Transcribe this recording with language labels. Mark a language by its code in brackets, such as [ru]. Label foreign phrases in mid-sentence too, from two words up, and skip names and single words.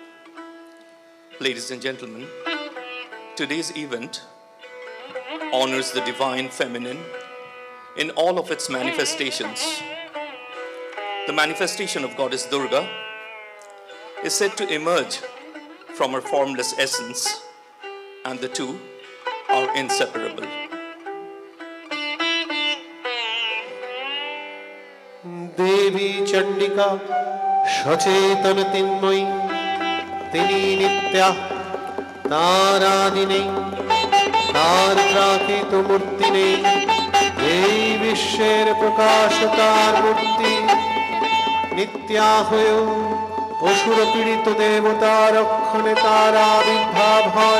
[en] Ladies and gentlemen, today's event honors the divine feminine in all of its manifestations. The manifestation of Goddess Durga is said to emerge from her formless essence, and the two are inseparable. [sa] देवी चंडिका [bn] সচেতন তিন্ময়ী তিনি নিত্যা, তার আদি নেই, তার প্রাকৃত মূর্তি নেই। এই বিশ্বের প্রকাশ তার মূর্তি, নিত্যা হয়েও অসুর পীড়িত দেবতা রক্ষণে তার আবির্ভাব হয়।